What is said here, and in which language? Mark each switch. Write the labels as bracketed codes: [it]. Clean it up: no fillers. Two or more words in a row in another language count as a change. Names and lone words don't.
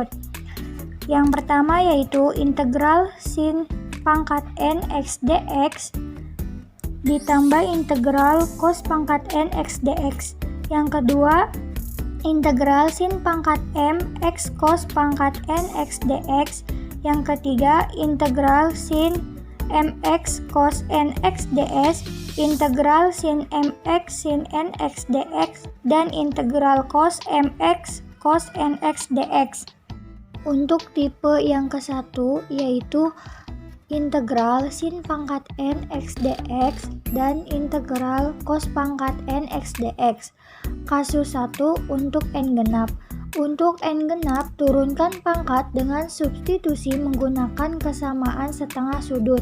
[id] Yang pertama yaitu integral sin pangkat n x dx ditambah integral cos pangkat n x dx. Yang kedua, integral sin pangkat m x cos pangkat n x dx. Yang ketiga, integral sin mx cos nx ds, integral sin mx sin nx dx, dan integral cos mx cos nx dx. Untuk tipe yang ke-1 yaitu integral sin pangkat nx dx dan integral cos pangkat nx dx. Kasus 1 untuk n genap. Untuk n genap, turunkan pangkat dengan substitusi menggunakan kesamaan setengah sudut.